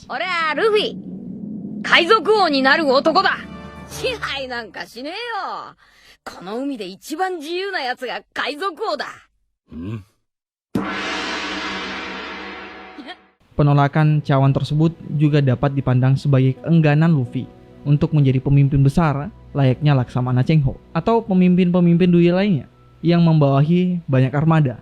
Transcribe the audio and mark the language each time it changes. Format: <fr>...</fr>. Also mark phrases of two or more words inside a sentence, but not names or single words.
<ja>俺はルフィ。海賊王になる男だ。支配なんかしねえよ。この海で一番自由な奴が海賊王だ。</ja> <id>Penolakan cawan tersebut juga dapat dipandang sebagai keengganan Luffy untuk menjadi pemimpin besar layaknya Laksamana Chengho atau pemimpin-pemimpin dunia lainnya yang membawahi banyak armada.</id>